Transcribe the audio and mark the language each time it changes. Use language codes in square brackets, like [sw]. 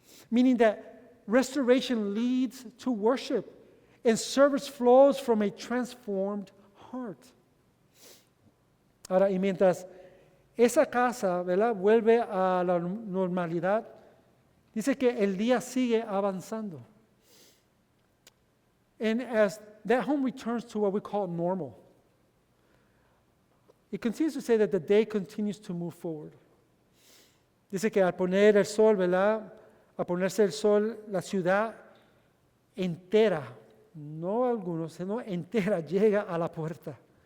[en] Meaning that restoration leads to worship, and service flows from a transformed heart. [es] Ahora, y mientras esa casa, ¿verdad?, vuelve a la normalidad, dice que el día sigue avanzando. [en] And as that home returns to what we call normal, it continues to say that the day continues to move forward. [es] Dice que al poner el sol, ¿verdad?, al ponerse el sol, la ciudad entera, no algunos, sino entera, llega a la puerta.